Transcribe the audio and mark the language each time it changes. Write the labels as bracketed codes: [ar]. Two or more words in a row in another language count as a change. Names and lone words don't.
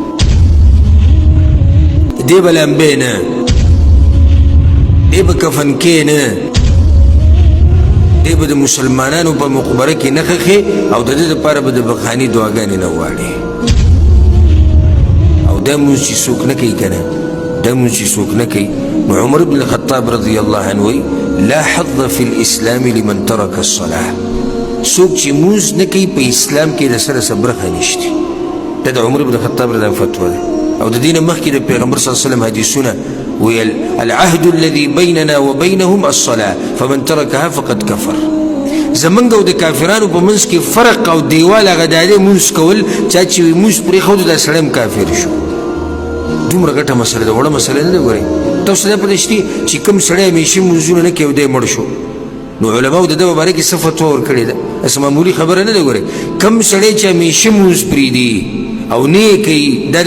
[ps] دی به لمبی نه دی به کفن کې نه دی به د مسلمانانو په مقبره کې نه خښې او د ده دپاره به د بخاني دعاګانې نه غواړي او دا مونځ چې څوک نه کوي که نه دا مونځ چې څوک نه کوي نو عمر بن الخطاب [ar] رضی الله عنه [ps] وایي [ar] لا حظ في الاسلام لمن ترك الصلاه [ps] څوک چې مونځ نه کوي په اسلام کې د سره څه برخه نشته دا د عمر بن الخطاب رضی فتوا ده او د دې نه مخکې د پیغمبر [ar] صلی الله علیه وسلم [ps] حدیثونه ویل [ar] العهد الذي بيننا وبينهم الصلاه فمن تركها فقد كفر [ps] زمونږ او د کافرانو په منځ کې فرق او دیوال هغه دا دی مونځ کول چا چې مونځ پرېښود دا سړی هم کافر شو دومره ګټه مسله ده وړه مسله نه ده ګورئ تاسو ته پته شته چې کوم سړی همیشه مونځونه نه کوي او دی مړ شو نو علماو د ده په باره کې څه فتوا ورکړې ده داسې معمولي خبره نه ده ګورئ کوم سړی چې همیشه مونځ پرېږدي او نه یې کوي دا د